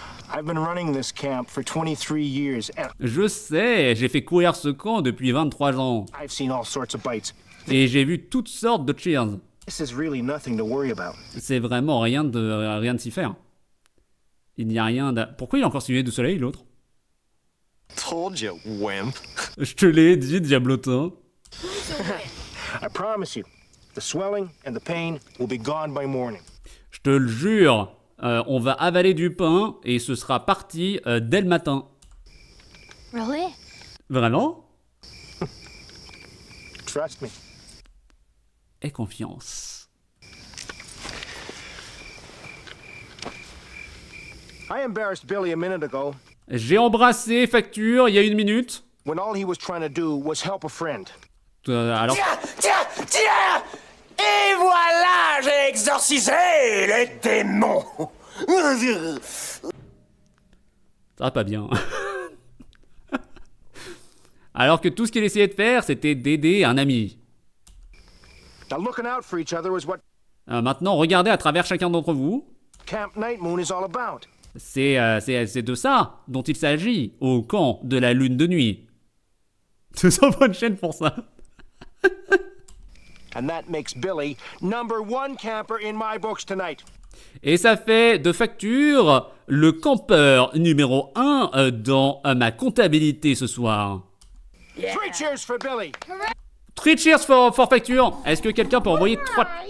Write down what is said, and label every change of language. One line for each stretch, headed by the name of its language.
English: I've been running this camp for 23 years, and
French: Je sais. J'ai fait courir ce camp depuis 23 ans.
English: I've seen all sorts of bites.
French: Et j'ai vu toutes sortes de cheers.
English: This is really nothing to worry about.
French: C'est vraiment rien de s'y faire. Il n'y a rien de... Pourquoi il a encore suivi de soleil, l'autre?
English: Told you, wimp.
French: Je te l'ai dit, diablotin.
English: I promise you, the swelling and the pain will be gone by morning.
French: Je te le jure. On va avaler du pain et ce sera parti dès le matin.
English: Really?
French: Vraiment?
English: Trust me.
French: Aie confiance.
English: I embarrassed Billy a minute ago
French: J'ai embrassé Facture il y a 1 minute.
English: when all he was trying to do was help a friend.
French: Alors... Tiens! Et voilà, j'ai exorcisé les démons. Ça va pas bien. Alors que tout ce qu'il essayait de faire, c'était d'aider un ami.
English: Now looking out for each other is what
French: Maintenant, regardez à travers chacun d'entre vous.
English: Camp Night Moon is all about.
French: C'est de ça dont il s'agit au camp de la lune de nuit. Ce sont bonne chaîne pour ça.
English: And that makes Billy #1 camper in my books tonight.
French: Et ça fait de Facture le campeur numéro 1 dans ma comptabilité ce soir.
English: 3 cheers for Billy. 3 cheers for Facture.
French: Est-ce que quelqu'un peut envoyer 3...